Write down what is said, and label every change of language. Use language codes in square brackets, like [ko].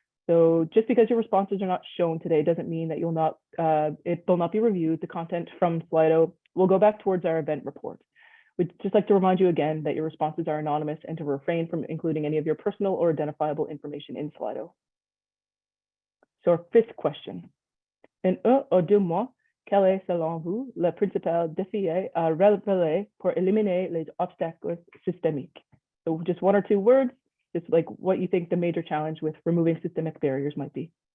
[en] So just because your responses are not shown today doesn't mean that it will not be reviewed. The content from Slido will go back towards our event report. We'd just like to remind you again that your responses are anonymous and to refrain from including any of your personal or identifiable information in Slido. So our 5th question. [fr] In 1 ou 2 mois, quel est selon vous le principal défi à relever pour éliminer les obstacles systémiques? [en] So just 1 or 2 words, just like what you think the major challenge with removing systemic barriers might be.